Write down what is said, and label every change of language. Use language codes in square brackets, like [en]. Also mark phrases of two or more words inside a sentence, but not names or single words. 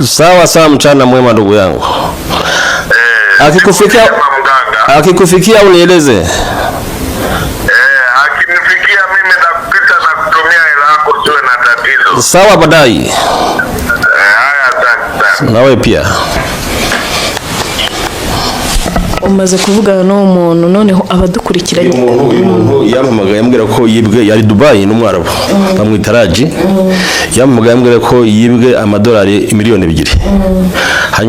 [sw] Sawa sawa, mchana mwema ndugu yangu. Akikufikia unieleze. Akinifikia mimi nakupita na kutumia hela yako, usiwe na tatizo. Sawa, baadaye. Haya, asante sana. Nawe pia. [rw] umaze kuvugana n'uwo muntu noneho abadukurikiranye uyu muntu yampamagaye ambwira ko yibwe yari Dubai n'umwarabu bamwita Raji yampamagaye ambwira ko yibwe amadolari miliyoni 2 hanyuma